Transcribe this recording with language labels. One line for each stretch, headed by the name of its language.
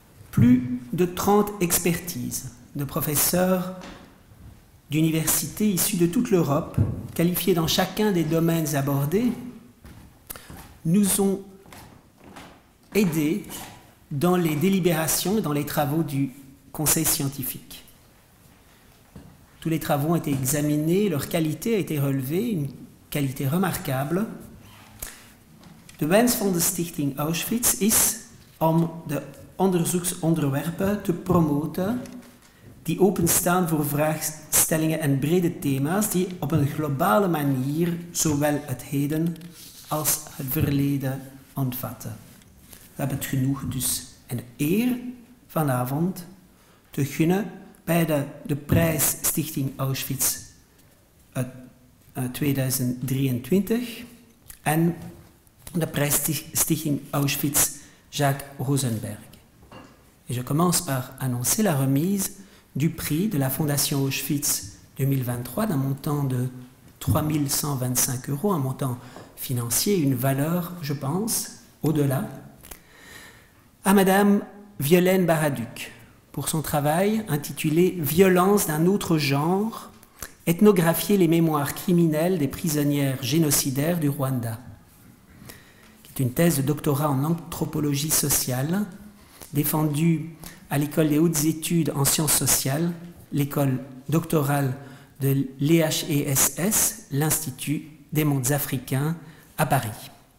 French: Plus de 30 expertises de professeurs d'universités issus de toute l'Europe, qualifiés dans chacun des domaines abordés, nous ont aidés dans les délibérations et dans les travaux du Conseil scientifique. Tous les travaux ont été examinés, leur qualité a été relevée, une qualité remarquable.
Dutch: De wens van de Stichting Auschwitz is om de onderzoeksonderwerpen te promoten die openstaan voor vraagstellingen en brede thema's die op een globale manier zowel het heden als het verleden omvatten. We hebben het genoegen dus en de eer vanavond te gunnen bij de prijs Stichting Auschwitz 2023 en de prijs Stichting Auschwitz Jacques Rosenberg.
French: Et je commence par annoncer la remise du prix de la Fondation Auschwitz 2023 d'un montant de 3 125 €, un montant financier, une valeur, je pense, au-delà, à Madame Violaine Baraduc pour son travail intitulé « Violence d'un autre genre, ethnographier les mémoires criminelles des prisonnières génocidaires du Rwanda », qui est une thèse de doctorat en anthropologie sociale défendue à l'École des hautes études en sciences sociales, l'école doctorale de l'EHESS, l'Institut des mondes africains à Paris.